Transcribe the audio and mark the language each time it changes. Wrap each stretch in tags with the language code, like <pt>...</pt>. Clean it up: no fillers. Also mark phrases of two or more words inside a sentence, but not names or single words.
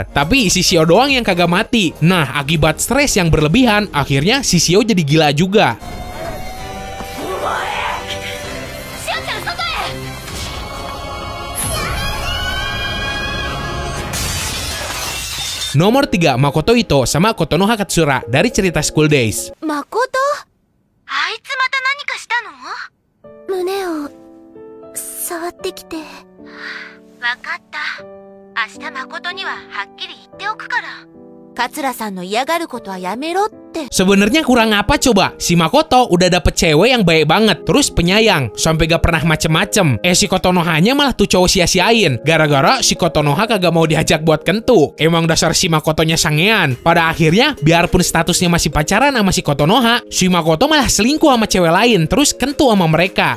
<id>Tapi si Shio doang yang kagak mati. Nah, akibat stres yang berlebihan, akhirnya si Shio jadi gila juga. Nomor 3, Makoto Ito sama Kotonoha Katsura dari cerita School Days. Makoto?</id> <ja>あいつまた何かしたの？胸を触ってきて。わかった。明日誠にははっきり言っておくから。桂さんの嫌がることはやめろって。</ja> <id>Sebenarnya kurang apa coba? Si Makoto udah dapet cewek yang baik banget, terus penyayang, sampai gak pernah macem-macem. Si Kotonohanya malah tuh cowok sia-siain, gara-gara si Kotonoha kagak mau diajak buat kentu. Emang dasar si Makotonya sangean. Pada akhirnya, biarpun statusnya masih pacaran sama si Kotonoha, si Makoto malah selingkuh sama cewek lain, terus kentu sama mereka.</id>